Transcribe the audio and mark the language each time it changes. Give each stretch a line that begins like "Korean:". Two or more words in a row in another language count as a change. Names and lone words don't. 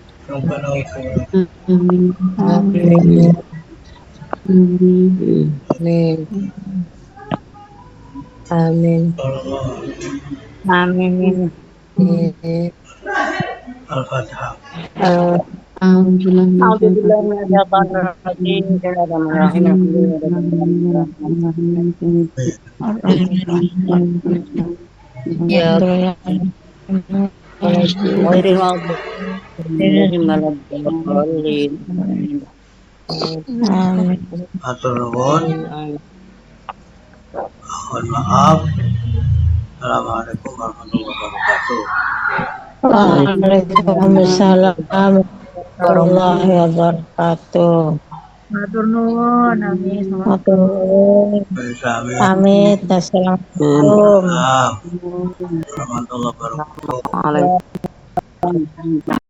Arabic: ربنا وتعالى. Amin. Amin. Amin. Amin. Amin. Al-Fatihah. الحمد لله من الشيطان الرجيم. Bismillahirrahmanirrahim. يا غير المغضوب عليهم ولا الضالين. Amin.
Javanese: Matur nuwun.
Arabic: Amin.
Indonesian: Mohon maaf.
Arabic: السلام عليكم ورحمة الله وبركاته. وعليكم السلام ورحمة الله وبركاته.
Javanese: Matur nuwun, amin. Matur nuwun. Bersami. Pamit.
Arabic: Assalamualaikum. ورحمة الله وبركاته. Waalaikumsalam.